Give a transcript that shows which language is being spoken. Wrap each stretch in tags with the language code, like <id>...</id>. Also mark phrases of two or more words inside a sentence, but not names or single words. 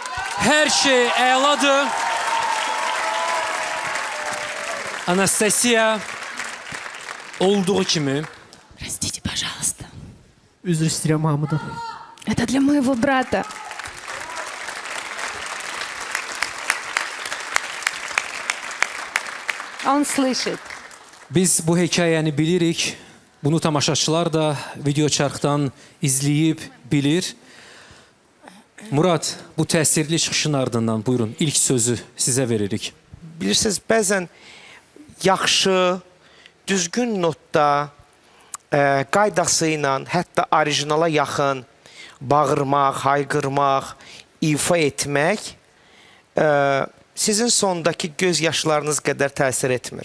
<az>Her şey əladır. Anastasiya olduğu kimi</az> <ru>Простите, пожалуйста.</ru> <az>Üzr istəyirəm hamıdan.</az> <ru>Это для моего брата. Он слышит.</ru> <az>biz bu hekayəni bilirik. Bunu tamaşaçılar da video çarxdan izləyib bilir. Murad, bu təsirli çıxışın ardından buyurun ilk sözü sizə veririk. Bilirsiniz, bəzən yaxşı, düzgün notda, qaydası ilə, hətta orijinala yaxın bağırmaq, hayqırmaq, ifa etmək sizin sondakı göz yaşlarınız qədər təsir etmir.</az>